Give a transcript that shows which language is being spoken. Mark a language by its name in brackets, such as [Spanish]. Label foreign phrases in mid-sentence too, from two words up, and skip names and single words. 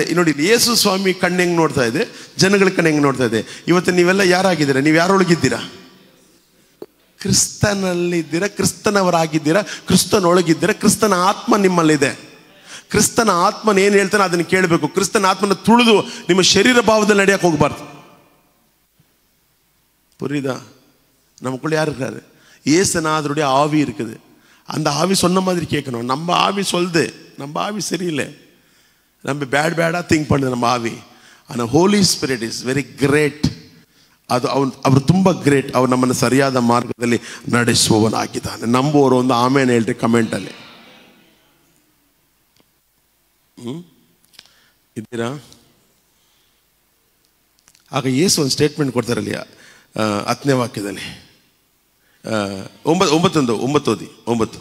[Kannada] ನೋಡಿ, ಯೇಸು ಸ್ವಾಮಿ ಕಣ್ಣು ಹೆಂಗೆ ನೋಡ್ತಾ ಇದೆ, ಜನಗಳ ಕಣ್ಣು ಹೆಂಗೆ ನೋಡ್ತಾ ಇದೆ. ಇವತ್ತು ನೀವೆಲ್ಲ ಯಾರಾಗಿದ್ದೀರಾ? ನೀವು ಯಾರೊಳಗಿದ್ದೀರಾ? ಕ್ರಿಸ್ತನಲ್ಲಿದ್ದೀರಾ, ಕ್ರಿಸ್ತನವರಾಗಿದ್ದೀರಾ, ಕ್ರಿಸ್ತನೊಳಗಿದ್ದೀರಾ. ಕ್ರಿಸ್ತನ ಆತ್ಮ ನಿಮ್ಮಲ್ಲಿದೆ. ಕ್ರಿಸ್ತನ ಆತ್ಮನ ಏನು ಹೇಳ್ತಾನೆ ಅದನ್ನು ಕೇಳಬೇಕು. ಕ್ರಿಸ್ತನ ಆತ್ಮನ ತುಳಿದು ನಿಮ್ಮ ಶರೀರ ಭಾವದಲ್ಲಿ ನಡೆಯಕ್ಕೆ ಹೋಗ್ಬಾರ್ದು. [Tamil] புரியுதா? நமக்குள்ள யார் இருக்காரு? ஏசுநாதருடைய ஆவி இருக்குது. அந்த ஆவி சொன்ன மாதிரி கேட்கணும். நம்ம ஆவி சொல்லுது, நம்ம ஆவி சரியில்லை, நம்ம பேடாக திங்க் பண்ணுது நம்ம ஆவி. [English] ஆனால் Holy Spirit is very great. [Kannada] ಅವರು ತುಂಬ ಗ್ರೇಟ್. ಅವ್ರು ನಮ್ಮನ್ನು ಸರಿಯಾದ ಮಾರ್ಗದಲ್ಲಿ ನಡೆಸುವವನಾಗಿದ್ದಾನೆ. ನಂಬುವವರು ಒಂದು ಆಮೇಲೆ ಹೇಳ್ರಿ ಕಮೆಂಟಲ್ಲಿ. ಇದ್ದೀರಾ? ಆಗ ಯೇಸು ಒಂದು ಸ್ಟೇಟ್ಮೆಂಟ್ ಕೊಡ್ತಾರಲ್ಲಿ 10ನೇ ವಾಕ್ಯದಲ್ಲಿ 9.